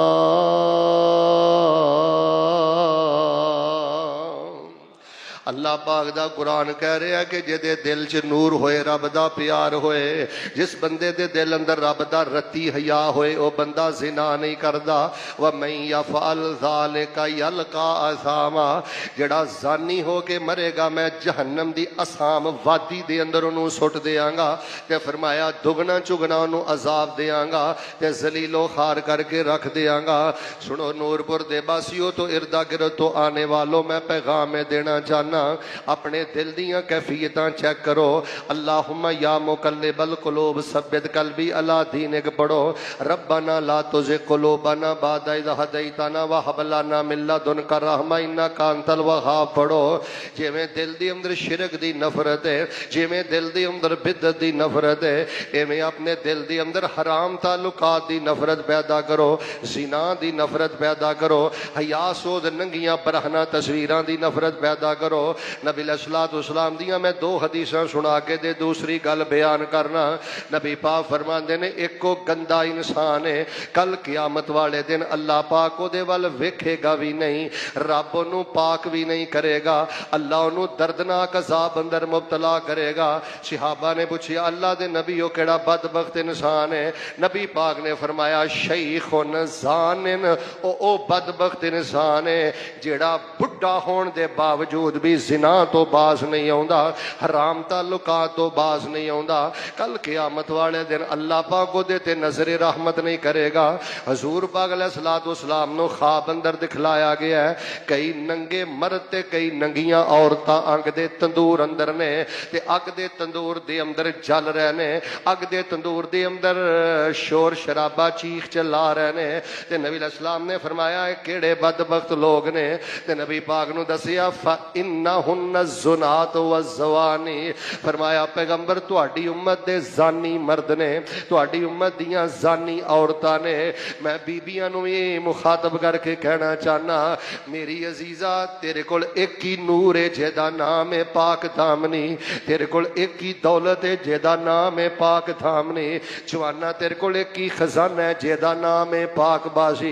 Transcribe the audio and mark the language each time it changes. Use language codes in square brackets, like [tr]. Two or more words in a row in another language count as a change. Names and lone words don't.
[pa] اللہ پاک دا قرآن کہہ رہا ہے کہ جدے دل چ نور ہوئے, رب دا پیار ہوئے, جس بندے دے دل اندر رب دا رتی حیا ہوئے, او بندہ زنا نہیں کردا. [ar] وَمَن يَفْعَلْ ذَلِكَ يَلْقَى أَثَامًا [pa] جڑا زانی ہو کے مرے گا میں جہنم دی اسام وادی دے اندر انہوں سٹ دیاں گا. تے فرمایا دگنا چگنا انہوں عذاب دیاں گا تے ذلیل و خار کر کے رکھ دیاں گا. سنو نور پور دے باسیو تو اردا گرد تو آنے والوں میں پیغام دینا چاہنا, اپنے دل دیاں کیفیتاں چیک کرو. [ar] اللہم یا مقلب القلوب ثبت قلبی علی دینک پڑھو. ربنا لا تزغ قلوبنا بعد اذ ہدیتنا وہب لنا من لدنک رحمۃ انک انت الوہاب پڑھو. [pa] جویں دل دی اندر شرک دی نفرت ہے, جویں دل دی اندر بدعت دی نفرت ہے, ایویں اپنے دل دی اندر حرام تعلقات دی نفرت پیدا کرو, زنا دی نفرت پیدا کرو, حیا سود ننگیاں برہنہ تصویراں دی نفرت پیدا کرو. نبی [ar] علیہ الصلوۃ والسلام [pa] دیاں میں دو حدیثاں سنا کے دے دوسری گل بیان کرنا. نبی پاک فرماندے نے ایک کو گندا انسان ہے, کل قیامت والے دن اللہ پاک او دے ول ویکھے گا بھی نہیں, رب انہوں پاک بھی نہیں کرے گا, اللہ انہوں دردناک عذاب اندر مبتلا کرے گا. صحابہ نے پوچھیا اللہ دے نبی او کیڑا بدبخت انسان ہے؟ نبی پاک نے فرمایا [ar] شیخ زانن, [pa] او بدبخت انسان ہے جیڑا بڈھا ہون دے باوجود بھی زنا تو باز نہیں آوندا, حرام تعلقات تو باز نہیں آوندا. کل قیامت والے دن اللہ پاک دے تے نظر رحمت نہیں کرے گا. حضور پاک [ar] علیہ الصلوۃ والسلام [pa] نو خواب اندر دکھلایا گیا ہے کئی ننگے مرد تے کئی ننگیاں عورتاں اگ دے تندور اندر نے تے اگ دے تندور دے اندر جل رہے نے, اگ دے تندور دے اندر شور شرابہ چیخ چلا رہے نے. تے نبی [ar] علیہ السلام [pa] نے فرمایا کیڑے بدبخت لوگ نے؟ تے نبی پاک نو دسیا [ar] فَإِنَّهُنَّ الزُّنَاتُ وَالزَّوَانِي [pa] فرمایا پیغمبر تہاڈی امت دے زانی مرد نے, تہاڈی امت دیاں زانی عورتاں نے. میں بیبیاں نو یہ مخاطب کر کے کہنا چاہنا میری عزیزہ تیرے کول ایک ہی نور ہے جہدا نام ہے پاک دامنی, تیرے کول ایک ہی دولت ہے جہدا نام ہے پاک دامنی. جوانا تیرے کول ایک ہی خزانہ ہے جہدا نام ہے پاک بازی.